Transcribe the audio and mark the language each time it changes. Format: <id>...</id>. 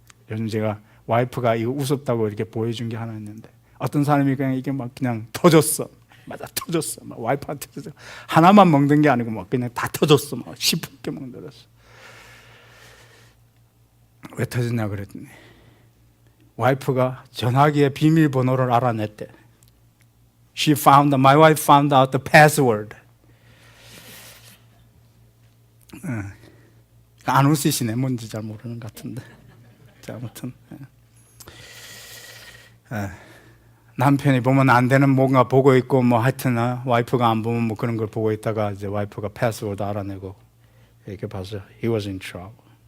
<ko>요즘 제가 와이프가 이거 우습다고 이렇게 보여준 게 하나 있는데 어떤 사람이 그냥 이게 그냥 터졌어. 터졌어. 와이프한테 하나만 먹는 게 아니고 그냥 다 터졌어. 10개 먹들었어. 왜 터졌냐 그랬더니 와이프가 전화기의 비밀번호를 알아냈대.</ko> <en>My wife found out the password.</en> <ko>안 웃으시네. 뭔지 잘 모르는 것 같은데. 아무튼 남편이 보면 안 되는 뭔가 보고 있고 뭐 하여튼 와이프가 안 보면 뭐 그런 걸 보고 있다가 이제 와이프가 패스워드 알아내고 이렇게 봐서</ko> <en>he was in trouble.</en>